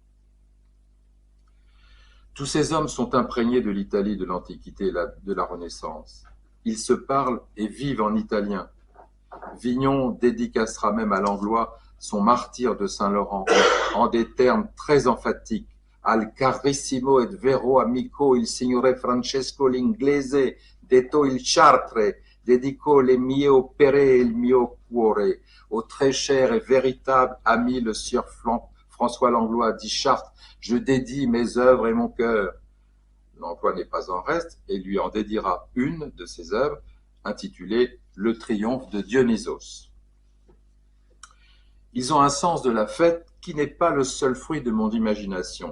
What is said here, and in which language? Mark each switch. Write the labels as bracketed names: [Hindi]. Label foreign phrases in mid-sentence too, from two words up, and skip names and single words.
[French] Tous ces hommes sont imprégnés de l'Italie de l'Antiquité et de la Renaissance. Ils se parlent et vivent en italien. Vignon dédicacera même à Langlois son martyre de Saint-Laurent en des termes très emphatiques. [Italian] Al carissimo et vero amico il signore Francesco l'Inglese, detto il Chartre, dedico le mie opere e il mio cuore. [French] Au très cher et véritable ami le sieur François Langlois dit Chartres, je dédie mes œuvres et mon cœur. Langlois n'est pas en reste et lui en dédiera une de ses œuvres intitulée Le triomphe de Dionysos. Ils ont un sens de la fête qui n'est pas le seul fruit de mon imagination.